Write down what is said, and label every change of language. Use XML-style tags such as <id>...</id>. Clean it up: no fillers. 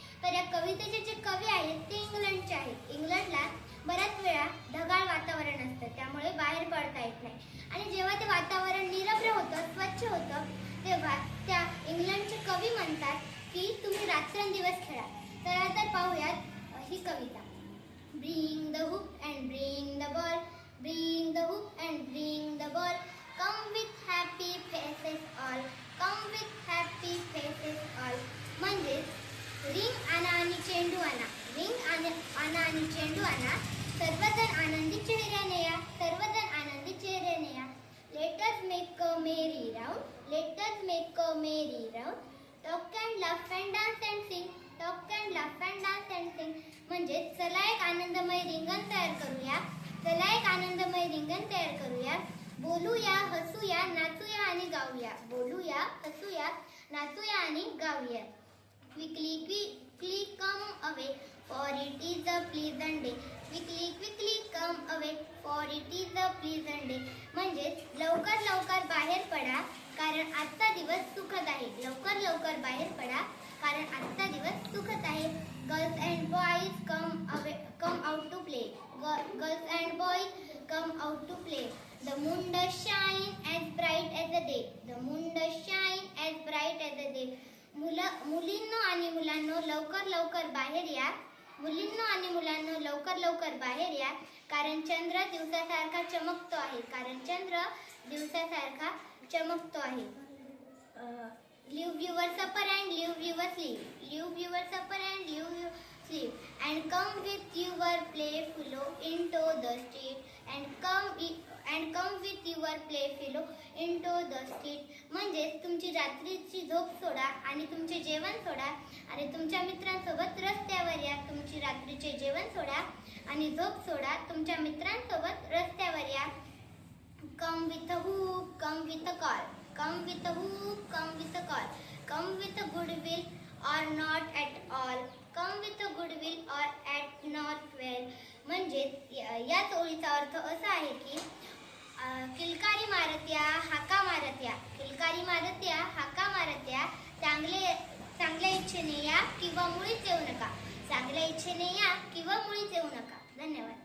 <mr>तर या कवितेचे जे कवी आहेत ते इंग्लंडचे आहेत. इंग्लंडला बऱ्याच वेळा ढगाळ वातावरण असतं, त्यामुळे बाहेर पडता येत नाही. आणि जेव्हा ते वातावरण निरभ्र होतं, स्वच्छ होतं, तेव्हा त्या इंग्लंडचे कवी म्हणतात की तुम्ही रात्रंदिवस खेळा. तर पाहूयात ही कविता.</mr> <en>Bring the hoop and bring the ball, bring the hoop and bring the ball. Come with happy faces all, come with happy faces all.</en> <mr>म्हणजे रिंग आणा आणि चेंडू आणा, रिंग आणा आणि चेंडू आणा. सर्वजण आनंदी चेहऱ्याने या, सर्वजण आनंदी चेहऱ्याने या.</mr> <en>Let us make a merry round, let us make a merry round. Talk and laugh and dance and sing, talk and laugh and dance and sing.</en> <mr>म्हणजे चला एक आनंदमय रिंगण तयार करूया, चला एक आनंदमय रिंगण तयार करूया. बोलूया, हसूया, नाचूया आणि गाऊया. बोलूया, हसूया, नाचूया आणि गाऊया.</mr> <en>Quickly, quickly come away, for it is a pleasant day. Quickly, quickly come away, for it is a pleasant day.</en> <mr>म्हणजे लवकर लवकर बाहेर पडा, कारण आजचा दिवस सुखद आहे. लवकर लवकर बाहेर पडा, कारण आजचा दिवस सुखद आहे.</mr> <en>Girls and boys come out to play. Girls and boys come out to play. The moon does shine as bright as the day. The moon does shine as bright as the day.</en> <mr>मुलींनो आणि मुलांनो लवकर लवकर बाहेर या. मुलींनो आणि मुलांनो लवकर लवकर बाहेर या, कारण चंद्र दिवसासारखा चमकतो आहे. कारण चंद्र दिवसासारखा चमकतो आहे.</mr> <en>Leave your supper and leave your sleep. Leave your supper and leave your sleep. And come with your playfellow into the street. And come with your playfellow into the street.</en> <mr>म्हणजे तुमची रात्रीची झोप सोडा आणि तुमचे जेवण सोडा आणि तुमच्या मित्रांसोबत रस्त्यावर या. तुमची रात्रीचे जेवण सोडा आणि झोप सोडा, तुमच्या मित्रांसोबत रस्त्यावर या.</mr> <en>Come with a hoop, come with a call. Come with a hoop, come with a call. Come with a good will or not at all. Come with a good will or at not well.</en> <mr>म्हणजे या ओळीचा अर्थ असा आहे की किलकारी मारत या, हाका मारत या. किलकारी मारत या, हाका मारत या. चांगल्या इच्छेने या किंवा मुळीच येऊ नका. चांगल्या इच्छेने या किंवा मुळीच येऊ नका. धन्यवाद.</mr>